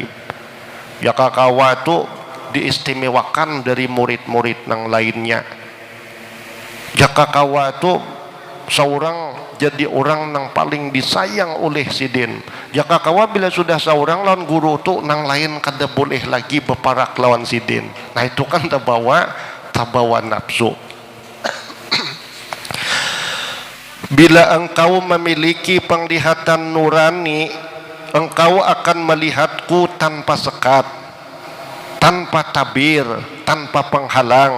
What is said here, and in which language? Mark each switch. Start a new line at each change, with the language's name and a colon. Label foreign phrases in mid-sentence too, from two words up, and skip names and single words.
Banjar: Ya kakawa itu diistimewakan dari murid-murid nang lainnya. Ya kakawa itu seorang jadi orang nang paling disayang oleh Sidin. Ya kakawa bila sudah seorang lawan guru tu nang lain kada boleh lagi berparak lawan Sidin. Nah itu kan tabawa nafsu.
Indonesian: Bila engkau memiliki penglihatan nurani, engkau akan melihatku tanpa sekat, tanpa tabir, tanpa penghalang.